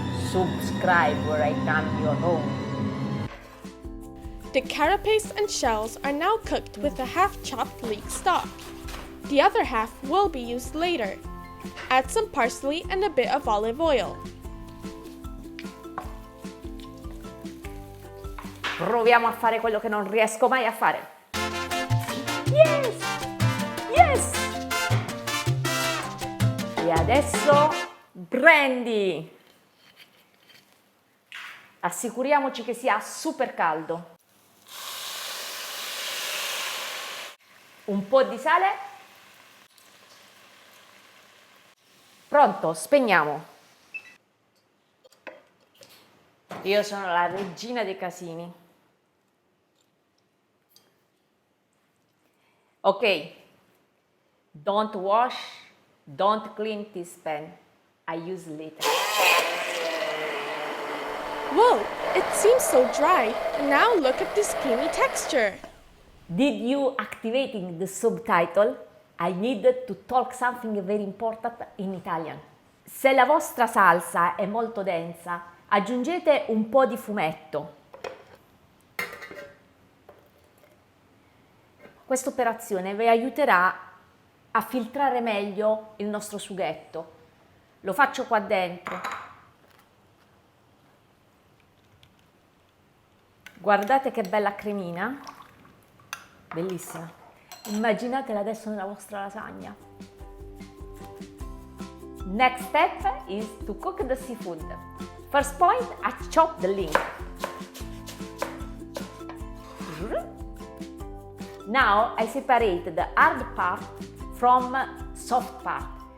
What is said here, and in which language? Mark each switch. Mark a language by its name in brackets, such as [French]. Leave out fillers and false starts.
[English] Subscribe where I come your home. The carapace and shells are now cooked with a half-chopped leek stock. The other half will be used later. Add some parsley and a bit of olive oil. [Italian] Proviamo a fare quello che non riesco mai a fare. [English] Yes! Yes! [Italian] E adesso brandy. Assicuriamoci che sia super caldo. Un po' di sale. Pronto, spegniamo. Io sono la regina dei casini. Ok. [English] Don't wash, don't clean this pan. I use later. Whoa, it seems so dry. Now look at this creamy texture. Did you activating the subtitle? I needed to talk something very important in Italian. [Italian] Se la vostra salsa è molto densa, aggiungete un po' di fumetto. Questa operazione vi aiuterà a filtrare meglio il nostro sughetto. Lo faccio qua dentro. Guardate che bella cremina, bellissima. Immaginatela adesso nella vostra lasagna. [English] Next step is to cook the seafood. First point, I chop the ling. Now I separate the hard part from soft part.